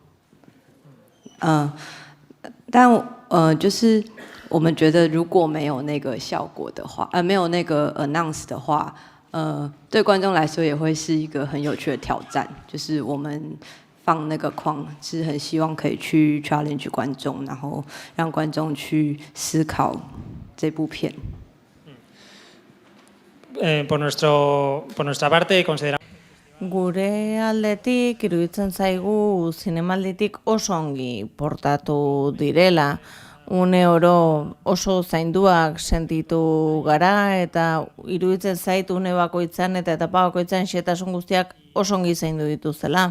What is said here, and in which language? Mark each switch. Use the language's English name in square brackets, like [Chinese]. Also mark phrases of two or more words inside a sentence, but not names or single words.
[Chinese] 但就是我们觉得如果没有那个效果的话，没有那个 announce 的话，对观众来说也会是一个很有趣的挑战。就是我们放那个框是很希望可以去 challenge 观众，然后让观众去思考这部片。 [Spanish] Por nuestra parte consideramos. [Basque] Gure aldetik iruditzen zaigu zinemalditik oso ongi portatu direla. Une oro oso zainduak sentitu gara eta iruditzen zait une bakoitzan eta etapa bakoitzan xehetasun guztiak oso ongi zaindu dituzela.